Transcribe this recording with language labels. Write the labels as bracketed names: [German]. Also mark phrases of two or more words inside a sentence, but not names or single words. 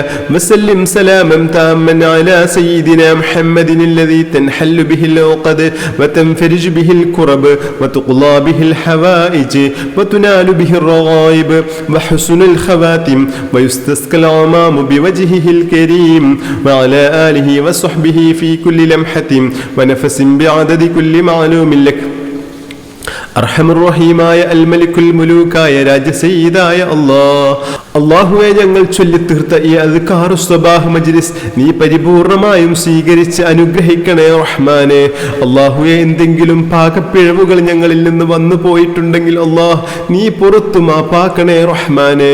[Arabic] وسلم سلاما تاما على سيدنا محمد الذي تنحل به العقد وتنفرج به الكرب وتقضى به الحوائج وتنال به الرغائب وحسن الخواتم ويستسقى الغمام بوجهه الكريم وعلى آله وصحبه في كل لمحة ونفس بعدد كل معلوم لك [Malayalam] അർഹമുർറഹീമായ [Arabic] الملك الملوك [Malayalam] രാജസയ്യിദായ അല്ലാഹുവേ ഞങ്ങൾ ചൊല്ലിത്തീർത്ത ഈ [Arabic] أذكار الصباح [Malayalam] മജ്ലിസ് നീ പരിപൂർണമായും സ്വീകരിച്ച് അനുഗ്രഹിക്കണേ റഹ്മാനെ. അല്ലാഹുവേ എന്തെങ്കിലും പാകപ്പിഴവുകൾ ഞങ്ങളിൽ നിന്ന് വന്നു പോയിട്ടുണ്ടെങ്കിൽ അല്ലാഹ് നീ പുറത്തു മാപ്പാക്കണേ റഹ്മാനെ.